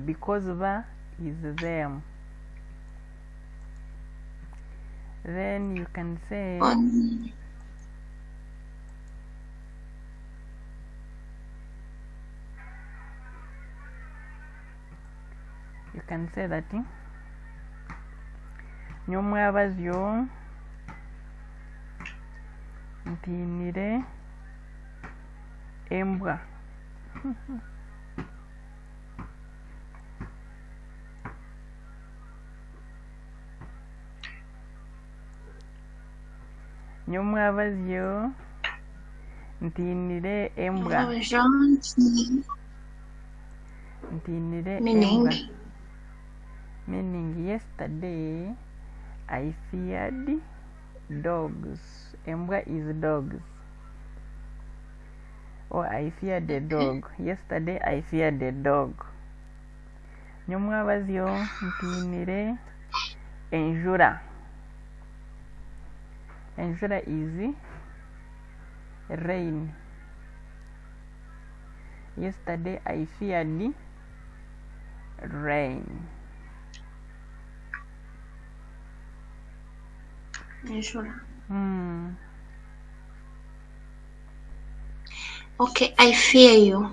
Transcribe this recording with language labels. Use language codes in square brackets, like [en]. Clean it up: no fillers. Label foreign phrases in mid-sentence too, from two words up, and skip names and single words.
[en] Because ba is them. Then you can say that [nyn] nyomwabazyo ntinire embwa. Nyomwabazyo ntinire embwa. Ntinire embwa. [en] Meaning yesterday I feared dogs. Embwa is dogs. Or I feared a dog. Yesterday I feared a dog. [nyn] Nyomwabazyo ntinire enjura. [en] Enjura is rain. Yesterday I feared rain. Okay, I fear you.